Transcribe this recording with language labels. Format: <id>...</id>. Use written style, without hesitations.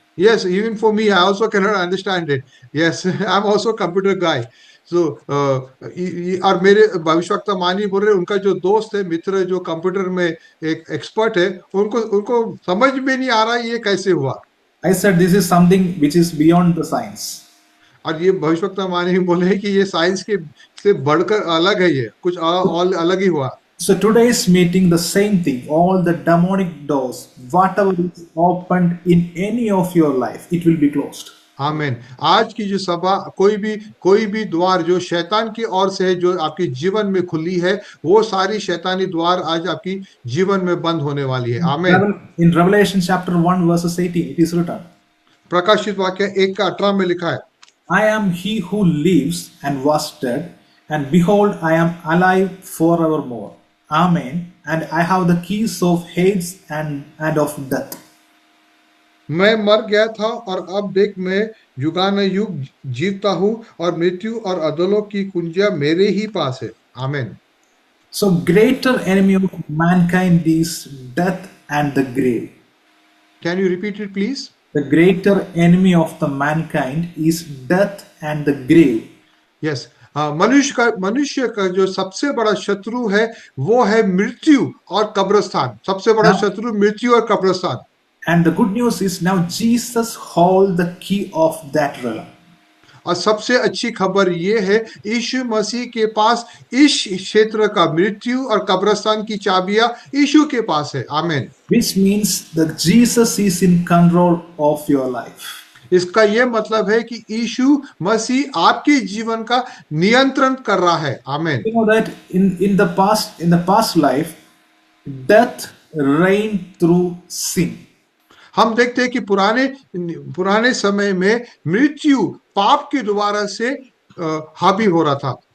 <en>Yes, even for me, I also cannot understand it. Yes, I'm also a computer guy.</en> <hi>So, और मेरे भविष्यवक्ता मानी बोल रहे, उनका जो दोस्त है, मित्र जो कंप्यूटर में एक एक्सपर्ट है, उनको समझ में नहीं आ रहा ये कैसे हुआ।</hi> <en>I said this is something which is beyond the science.</en> <hi>और ये भविष्यवक्ता मानी बोले कि ये साइंस के से बढ़कर अलग है, ये कुछ और अलग ही हुआ।</hi> <en>So today's meeting, the same thing, all the demonic doors, whatever is opened in any of your life, it will be closed.</en> <hi>आमीन। आज की जो सभा, कोई भी द्वार जो शैतान की ओर से है, जो आपके जीवन में खुली है, वो सारी शैतानी द्वार आज आपकी जीवन में बंद होने वाली है। आमीन।</hi> <en>In Revelation chapter 1 verses 18, it is written,</en> <hi>प्रकाशित वाक्य 1:18 में लिखा है,</hi> <en>I am he who lives and was dead, and behold, I am alive forevermore. Amen. And I have the keys of Hades and of death.</en> <hi>मैं मर गया था और अब देख मैं युगानुयुग जीवता हूँ और मृत्यु और अधोलोक की कुंजियां मेरे ही पास है। आमीन।</hi> <en>So greater enemy of mankind is death and the grave. Can you repeat it please? The greater enemy of the mankind is death and the grave. Yes.</en> <hi>मनुष्य का जो सबसे बड़ा शत्रु है वो है मृत्यु और कब्रिस्तान। सबसे बड़ा शत्रु मृत्यु और कब्रिस्तान।</hi> <en>And the good news is now Jesus holds the key of that realm.</en> <hi>और सबसे अच्छी खबर ये है, यीशु मसीह के पास इस क्षेत्र का मृत्यु और कब्रिस्तान की चाबियां यीशु के पास है। आमीन।</hi> <en>Which means that Jesus is in control of your life.</en> <hi>इसका यह मतलब है कि यीशु मसीह आपके जीवन का नियंत्रण कर रहा है। आमीन।</hi> <en>You know that in the past life, death reigned through sin.</en> <hi>हम देखते हैं कि पुराने समय में मृत्यु पाप के द्वारा से हावी हो रहा था।</hi>